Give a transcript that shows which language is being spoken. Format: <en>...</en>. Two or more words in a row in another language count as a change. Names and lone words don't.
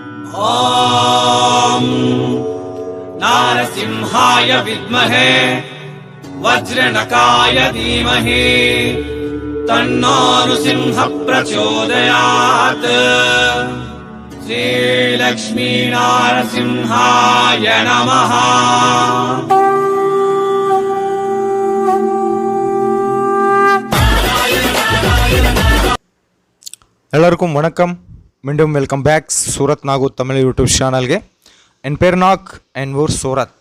<sa>ॐ नारसिंहाय विद्महे वज्रनकाय धीमहि तन्नो नृसिंहः प्रचोदयात्। श्रीलक्ष्मी नारसिंहाय नमः।</sa> <ta>எல்லாருக்கும் வணக்கம். மீண்டும்</ta> <en>welcome back</en> <ta>சூரத் நாகூர் தமிழ் யூடியூப் ಚಾನಲ್ಗೆ. என் பேர் நாக் என் ஊர் சூரத்.</ta>